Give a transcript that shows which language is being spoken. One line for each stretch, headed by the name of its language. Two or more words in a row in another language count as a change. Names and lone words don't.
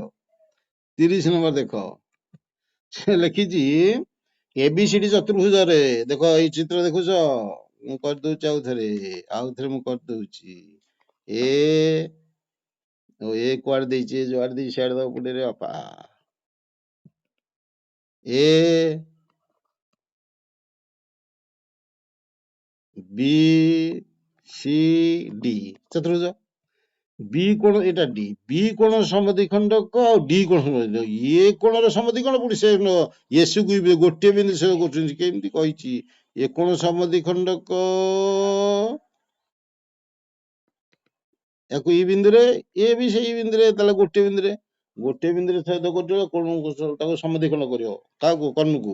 Odia: 30 ନମ୍ବର ଦେଖ, ସେ ଲେଖିଛି ଏବିସିଡି ଚତୁର୍ଭୁଜରେ, ଦେଖ ଏଇ ଚିତ୍ର ଦେଖୁଛ, ମୁଁ କରିଦଉଛି ଆଉଥରେ ମୁଁ କରିଦଉଛି। ଏ କୁଆଡେ ଦେଇଛି, ଯୁଆଡେ ଦେଇଛି ସିଆଡେ ଦବ ପୁଟେରେ ବାପା, ଏ ବି ସି ଡି ଚତୁର୍ଭୁଜ, ବି କୋଣ ଏଟା ଡି, ବି କୋଣ ସମଦ୍ୱିଖଣ୍ଡକ ଆଉ ଡି କୋଣ ସମଦ୍ୱିଖଣ୍ଡକ, ଏ କୋଣର ସମଦ୍ୱିଖଣ୍ଡ ପୁଣି ସେ ଏସକୁ ଗୋଟିଏ ବିନ୍ଦୁ ସେ କରୁଛନ୍ତି, କେମିତି କହିଛି ଏ କୋଣ ସମଦ୍ୱିଖଣ୍ଡକ, ୟାକୁ ଇ ବିନ୍ଦୁରେ, ଏ ବି ସେଇ ବିନ୍ଦୁରେ, ତାହେଲେ ଗୋଟିଏ ବିନ୍ଦୁରେ ଛେଦ କରୁଛ, କୋଣକୁ ତାକୁ ସମଦ୍ୱିଖଣ୍ଡ କରିବ, କାହାକୁ? କର୍ଣ୍ଣକୁ।